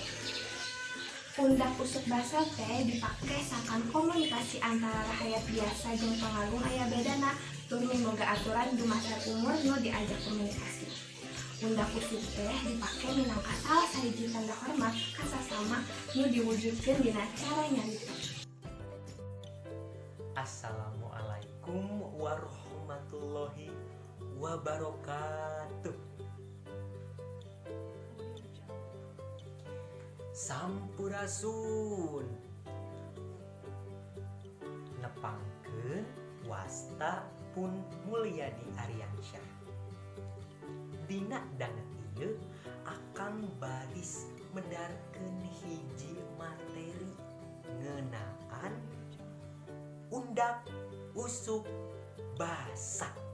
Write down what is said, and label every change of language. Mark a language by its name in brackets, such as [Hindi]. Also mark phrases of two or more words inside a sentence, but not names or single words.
[Sundanese] Undak usuk basa teh dipake sakan komunikasi antara rakyat biasa jeung pangagung aya bedana tur miboga aturan dumasar umur nu diajak komunikasi. Undak usuk teh dipake minangka salah sahiji tanda hormat ka sasama nu diwujudkeun dina cara nyarita. [Arabic] السلام عليكم ورحمة الله وبركاته. [Sundanese] Sampurasun. Nepangkeun wasta pun Mulyadi Aryansyah. Dina danget ieu akan baris mendarkeun hiji materi ngeunaan undak usuk basa.